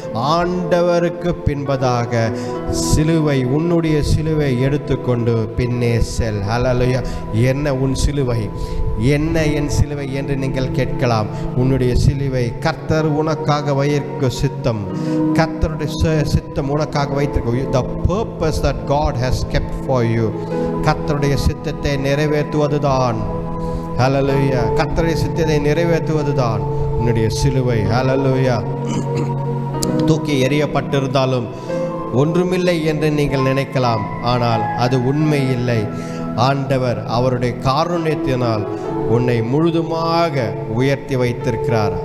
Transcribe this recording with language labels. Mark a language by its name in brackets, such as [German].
[Tamil] ஆண்டவருக்கு பின்பதாக சிலுவை, உன்னுடைய சிலுவை எடுத்துக்கொண்டு பின்னே செல். ஹல்லேலூயா. என்ன உன் சிலுவை? என்ன என் சிலுவை என்று நீங்கள் கேட்கலாம். உன்னுடைய சிலுவை கர்த்தர் உனக்காக வைக்க சித்தம். கர்த்தருடைய சித்தம் உனக்காக வைத்திருக்க. [English] The purpose that God has kept for you. [Tamil] கர்த்தருடைய சித்தத்தை நிறைவேற்றுவதுதான். ஹல்லேலூயா. கர்த்தருடைய சித்தத்தை நிறைவேற்றுவதுதான் உன்னுடைய சிலுவை. ஹல்லேலூயா. தூக்கி எறியப்பட்டிருந்தாலும் ஒன்றுமில்லை என்று நீங்கள் நினைக்கலாம். ஆனால் அது உண்மை இல்லை. ஆண்டவர் அவருடைய காருண்யத்தினால் உன்னை முழுதுமாக உயர்த்தி வைத்திருக்கிறார்.